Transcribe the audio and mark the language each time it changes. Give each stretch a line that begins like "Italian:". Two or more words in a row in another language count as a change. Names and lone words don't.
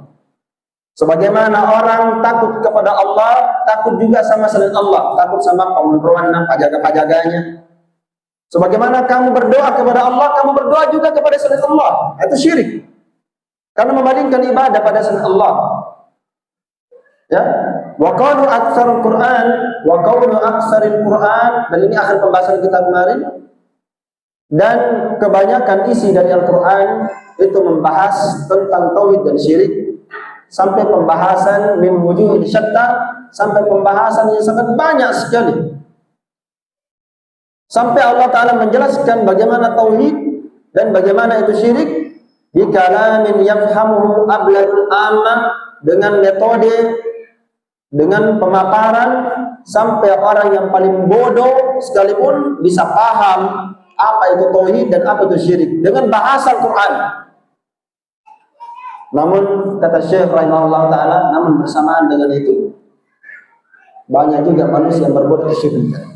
Indonesian: Sebagaimana orang takut kepada Allah, takut juga sama selain Allah, takut sama pemerintah, pajaga-pajaganya. Sebagaimana kamu berdoa kepada Allah, kamu berdoa juga kepada selain Allah. Itu syirik. Karena membandingkan ibadah pada selain Allah.
Arabic: Ya, وقالوا أكثر القرآن، وقول أكثر القرآن,
Indonesian: dan ini akhir pembahasan kita kemarin. Dan kebanyakan isi dari Al-Qur'an itu membahas tentang tauhid dan syirik, sampai pembahasan
Arabic: من وجوه شتى,
Indonesian: sampai pembahasan yang sangat banyak sekali. Sampai Allah Ta'ala menjelaskan bagaimana tauhid dan bagaimana itu syirik
Arabic: بكلام يفهمه أبلد العامة,
Indonesian: dengan metode, dengan pemaparan sampai orang yang paling bodoh sekalipun bisa paham apa itu tauhid dan apa itu syirik dengan bahasa Al-Quran. Namun kata Syekh
Arabic: رحمه الله تعالى,
Indonesian: namun bersamaan dengan itu banyak juga manusia yang berbuat kesyirikan.